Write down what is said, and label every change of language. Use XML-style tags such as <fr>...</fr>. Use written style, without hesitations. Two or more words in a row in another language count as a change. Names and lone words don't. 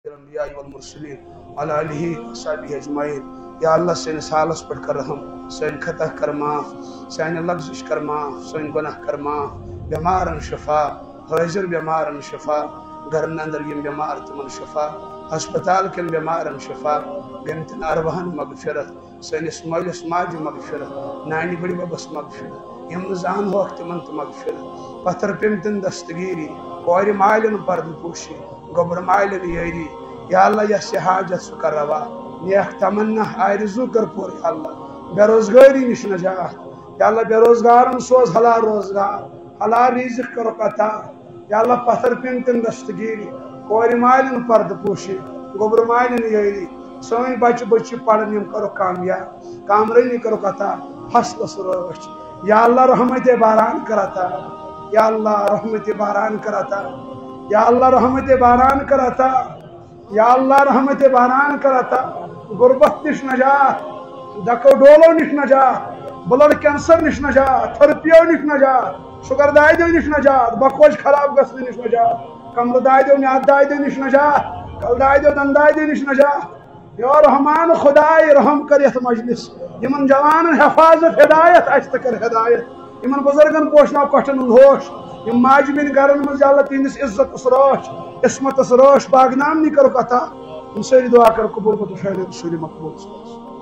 <ar>الانبیاء والمرسلین علی آلہ وصحبہ اجمعین۔</ar> <ks>یا اللہ سٲنِس حالس پٮ۪ٹھ کر رحم، سٲنۍ خطا کر معاف، سانہِ لفظٕچ کر معاف، سٲنۍ گۄناہ کر معاف، بٮ۪مارن شفا، حٲضر بٮ۪مارن شفا، گرن اندر یِم بٮ۪مار تِمن شفا، ہسپتال کٮ۪ن بٮ۪مارن شفا، بیٚمتٮ۪ن ارواہن مغفرت، سٲنِس مٲلِس ماجہِ مغفرت، نانہِ بٕڈِببس مغفرت، یِم نہٕ زانہوکھ تِمن تہِ مغفرت، پتھر پیٚمتٮ۪ن دستگیری، کورِ مالٮ۪ن پردٕ پوشی، گوٚبرٕ مالٮ۪ن یٲری۔ یا اللہ یس یہ حاجت سُہ کر روا، نیک تمنا آرزو کر پور یا اللہ، بے روزگاری نش نجات یا اللہ، بے روزگارن سوز حلال روزگار، حلال رزق کرو عطا یا اللہ، پتھر پیٚمتٮ۪ن دستگیری، کورِ مالٮ۪ن پردٕ پوشی، گوٚبرٕ مالٮ۪ن یٲری، سٲنۍ بچہِ بچہِ پرن یِم کرو کامیاب، کامرٲنی کرو عطا، فصلس رٲچھ یا اللہ، رحمت باران کر عطا یا اللہ، رحمت باران کر عطا یا اللہ، رحمت باران کر عطا یا اللہ، رحمت باران کر عطا، غربت نش نجات، ڈکو ڈولو نش نجات،</ks> <en>blood cancer</en> <ks>نش نجات، تھرپیو نش نجات، شوگر دائدو نش نجات، بکوش خراب گژھنہٕ نش نجات، کمرٕ دائدو میاد دائدو نش نجات، کل دائدو دن دائدو نش نجات۔ یا رحمان خدائے رحم کر یتھ مجلس، یمن جوانن حفاظت ہدایت اچھ تہ کر ہدایت، یمن بزرگن پوشناو کٹھن ہند ہوش، یم ماجہ بین گرن مز یا اللہ تہندس عزتس رٲچھ، عصمتس رٲچھ، باغنامنی کرو عطا، ہم سٲری دعا کر قبول، بہٕ تہٕ شاید سٲری مقبول۔</ks>